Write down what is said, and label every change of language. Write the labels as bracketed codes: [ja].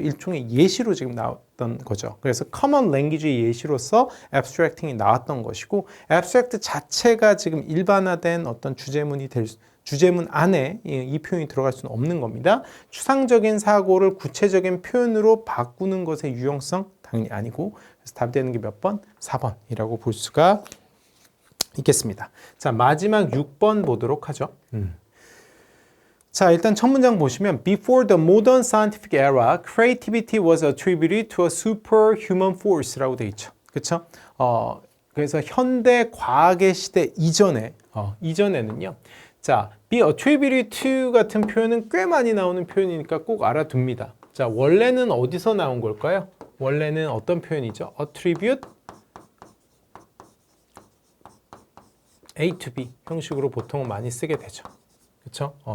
[ko] 일종의 예시로 지금 나왔던 거죠. 그래서 common language의 예시로서 abstracting이 나왔던 것이고, abstract 자체가 지금 일반화된 어떤 주제문 안에 이 표현이 들어갈 수는 없는 겁니다. 추상적인 사고를 구체적인 표현으로 바꾸는 것의 유용성 당연히 아니고, 그래서 답이 되는 게 몇 번? 4번이라고 볼 수가 있겠습니다. 자, 마지막 6번 보도록 하죠. 자, 일단 첫 문장 보시면 [en] Before the modern scientific era, creativity was attributed to a superhuman force [ko] 라고 돼 있죠. 그렇죠? 그래서 현대 과학의 시대 이전에는요. 자, be attributed to 같은 표현은 꽤 많이 나오는 표현이니까 꼭 알아둡니다. 자, 원래는 어디서 나온 걸까요? 원래는 어떤 표현이죠? attribute A to B 형식으로 보통 많이 쓰게 되죠. 그렇죠?